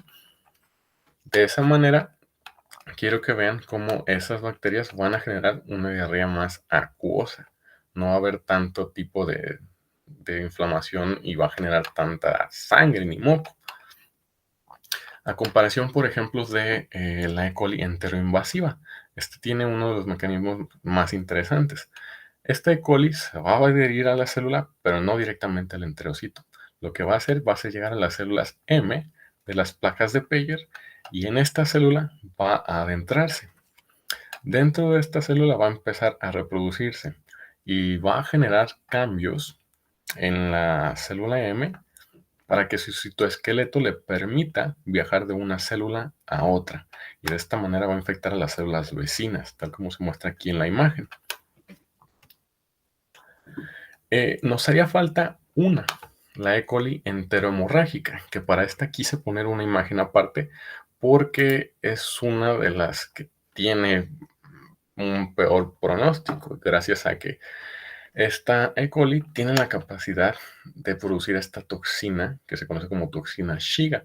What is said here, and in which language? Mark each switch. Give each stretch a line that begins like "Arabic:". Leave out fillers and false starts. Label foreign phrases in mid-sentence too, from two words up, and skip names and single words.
Spanish: De esa manera, quiero que vean cómo esas bacterias van a generar una diarrea más acuosa. No va a haber tanto tipo de inflamación y va a generar tanta sangre ni moco. A comparación, por ejemplo, de la E. coli enteroinvasiva. Este tiene uno de los mecanismos más interesantes. Esta E. coli se va a adherir a la célula, pero no directamente al enterocito. Lo que va a hacer llegar a las células M de las placas de Peyer y en esta célula va a adentrarse. Dentro de esta célula va a empezar a reproducirse y va a generar cambios en la célula M para que su citoesqueleto le permita viajar de una célula a otra. Y de esta manera va a infectar a las células vecinas, tal como se muestra aquí en la imagen. Nos haría falta una, la E. coli enterohemorrágica, que para esta quise poner una imagen aparte porque es una de las que tiene un peor pronóstico, gracias a que esta E. coli tiene la capacidad de producir esta toxina que se conoce como toxina Shiga.